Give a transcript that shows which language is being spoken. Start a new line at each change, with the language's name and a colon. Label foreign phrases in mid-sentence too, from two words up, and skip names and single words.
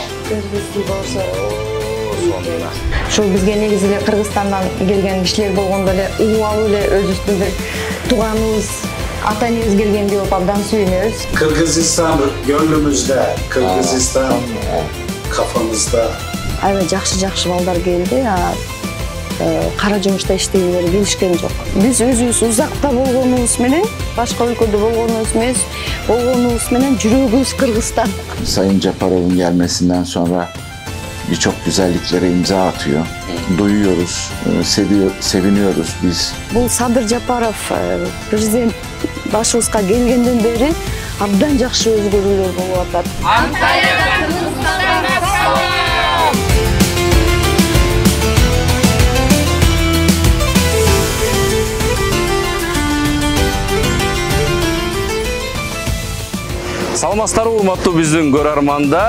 Kyrgyz: Ошол бизге негизи эле Кыргызстандан келген кишилер болгондо эле угуп алып эле өзүбүздүн бир тууганыбыз, ата энебиз келгенди болуп абдан сүйүнөбүз.
Turkish: Kırgızistan gönlümüzde, Kırgızistan kafamızda.
Kyrgyz: Аябай жакшы балдар келди. Кара жумушта иштегилери келишкен жок. Биз өзүбүз узакта болгонубуз менен, башка өлкөдө болгонубуз менен жүрөгүбүз Kırgızstan.
Turkish: Sayın Japarov'un gelmesinden sonra birçok güzelliklere imza atıyor. Duyuyoruz, seviniyoruz biz.
Kyrgyz: Бул Садыр Жапаров президент башыбызга келгенден бери абдан жакшы өзгөрүүлөр болуп атат. Анталиядан Кыргызстанга салам! Саламатсыздар урматтуу биздин көрөрмандар.